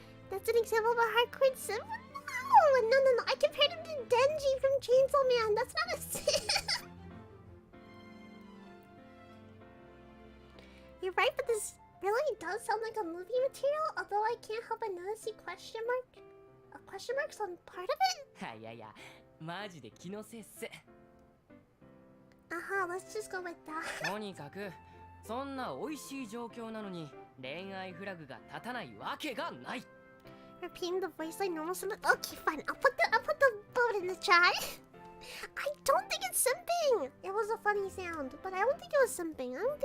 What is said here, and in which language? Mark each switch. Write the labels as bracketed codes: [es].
[en] That's an example of a hardcore simp? No. I compared him to Denji from Chainsaw Man. That's not a simp. You're right, but this really does sound like a movie material, although I can't help but notice the question marks on part of it? [ja] いやいや、マジで気のせいっす。 [en] Let's just go with that. [ja] とにかくそんな美味しい状況なのに恋愛フラグが立たないわけがない。 [en] Repeating the voice like normal simp. Okay, fine. I'll put the boat in the chat. I don't think it's simping. It was a funny sound, but I don't think it was simping.